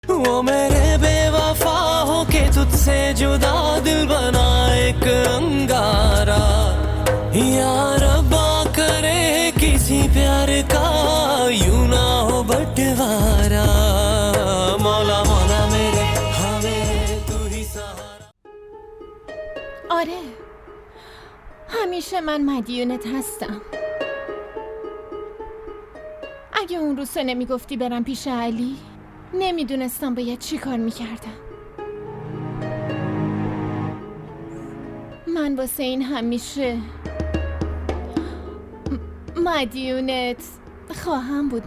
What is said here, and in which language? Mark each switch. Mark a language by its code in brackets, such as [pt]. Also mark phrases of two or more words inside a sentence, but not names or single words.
[hi] वो मेरे बेवफा हो के तुझसे जुदा दिल बना एक अंगारा या रब्बा करे किसी प्यार का यूं ना हो बंटवारा मौला मौला मेरे हमें तू ही सहारा. [fa] آره همیشه من مدیونت هستم. اگه اون روز تو نمیگفتی برم پیش علی نمیدونستم باید چی کار میکردم. من واسه این همیشه مدیونت خواهم بود.